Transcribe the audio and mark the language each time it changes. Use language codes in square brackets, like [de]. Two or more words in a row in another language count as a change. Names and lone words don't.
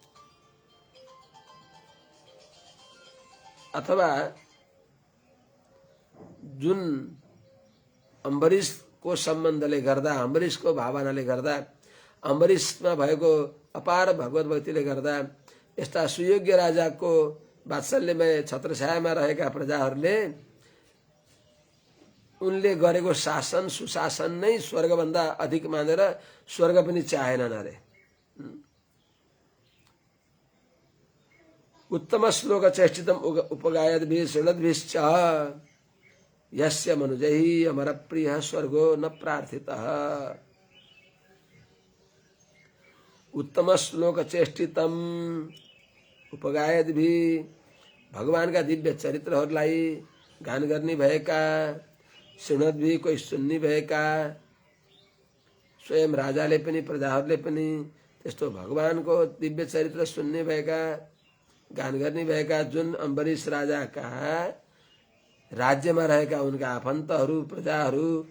[ne] अथवा जुन अम्बरीशको सम्बन्धले गर्दा, अम्बरीशको भावनाले गर्दा, अम्बरीशमा भएको अपार भगवत भक्तिले गर्दा यस्ता सुयोग्य राजाको वात्सल्यमय छत्रछायामा रहेका प्रजाहरूले उनले गरेको शासन, सुशासन नै स्वर्गभन्दा अधिक मानेर स्वर्ग पनि चाहेनन् अरे। [sa] उत्तम श्लोक चेष्टितम उपगायद्भिः शृणद्भिश्च यस्य मनुजैः अमरप्रियः स्वर्गो न प्रार्थितः। उत्तम श्लोक चेष्टितम उपगायद्भिः [ne] भगवानका दिव्य चरित्रहरूलाई गान गर्ने भएका, शृणद्भिः कोही सुन्ने भएका, स्वयं राजाले पनि प्रजाहरूले पनि त्यस्तो भगवानको दिव्य चरित्र सुन्ने भएका, गान गर्ने भएका जुन अम्बरीश राजाका राज्यमा रहेका उनका आफन्तहरू, प्रजाहरू,